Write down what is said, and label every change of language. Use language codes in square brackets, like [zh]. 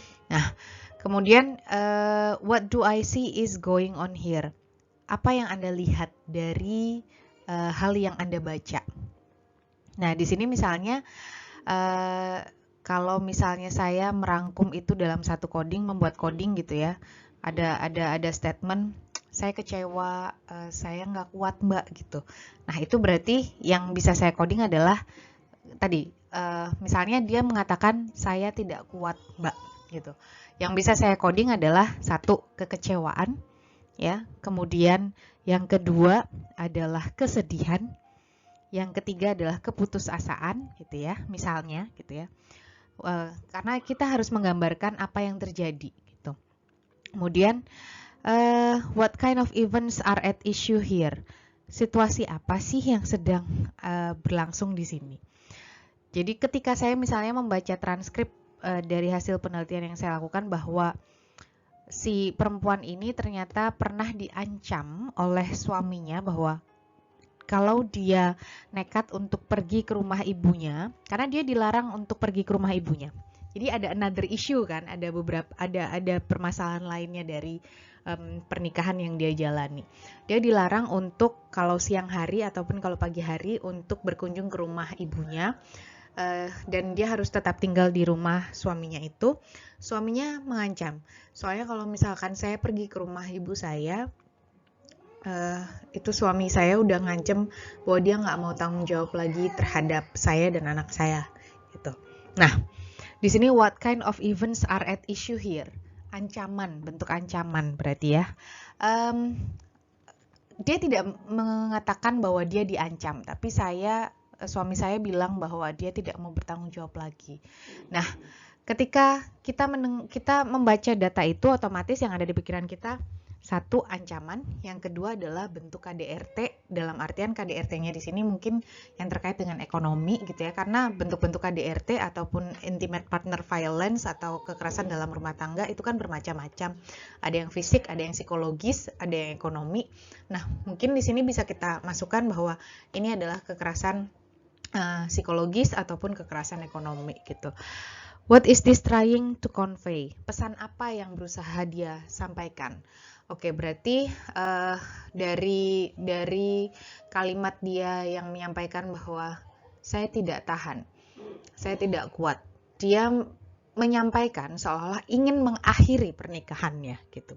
[id] Nah, kemudian [en] what do I see is going on here? [id] Apa yang Anda lihat dari hal yang Anda baca? Nah, di sini misalnya kalau misalnya saya merangkum itu dalam satu coding, membuat coding gitu ya, ada statement, saya kecewa, saya nggak kuat mbak gitu. Nah itu berarti yang bisa saya coding adalah tadi, misalnya dia mengatakan saya tidak kuat mbak gitu. Yang bisa saya coding adalah satu, kekecewaan, ya, kemudian yang kedua adalah kesedihan, yang ketiga adalah keputusasaan gitu ya, misalnya gitu ya. Karena kita harus menggambarkan apa yang terjadi gitu. [en] Kemudian what kind of events are at issue here? [id] Situasi apa sih yang sedang berlangsung di sini? Jadi ketika saya misalnya membaca transkrip dari hasil penelitian yang saya lakukan bahwa si perempuan ini ternyata pernah diancam oleh suaminya bahwa kalau dia nekat untuk pergi ke rumah ibunya, karena dia dilarang untuk pergi ke rumah ibunya. Jadi ada [en] another issue [id] kan, ada permasalahan lainnya dari pernikahan yang dia jalani. Dia dilarang untuk kalau siang hari ataupun kalau pagi hari untuk berkunjung ke rumah ibunya, dan dia harus tetap tinggal di rumah suaminya itu. Suaminya mengancam, soalnya kalau misalkan saya pergi ke rumah ibu saya, itu suami saya udah ngancem bahwa dia nggak mau tanggung jawab lagi terhadap saya dan anak saya gitu. Nah, di sini [en] what kind of events are at issue here? [id] Ancaman, bentuk ancaman berarti ya. Dia tidak mengatakan bahwa dia diancam, tapi saya suami saya bilang bahwa dia tidak mau bertanggung jawab lagi. Nah, ketika kita membaca data itu, otomatis yang ada di pikiran kita, satu, ancaman, yang kedua adalah bentuk KDRT, dalam artian KDRT-nya di sini mungkin yang terkait dengan ekonomi gitu ya, karena bentuk-bentuk KDRT ataupun [en] intimate partner violence [id] atau kekerasan dalam rumah tangga itu kan bermacam-macam. Ada yang fisik, ada yang psikologis, ada yang ekonomi. Nah, mungkin di sini bisa kita masukkan bahwa ini adalah kekerasan psikologis ataupun kekerasan ekonomi gitu. [en] What is this trying to convey? [id] Pesan apa yang berusaha dia sampaikan? Oke, berarti dari kalimat dia yang menyampaikan bahwa saya tidak tahan, saya tidak kuat, dia menyampaikan seolah-olah ingin mengakhiri pernikahannya gitu.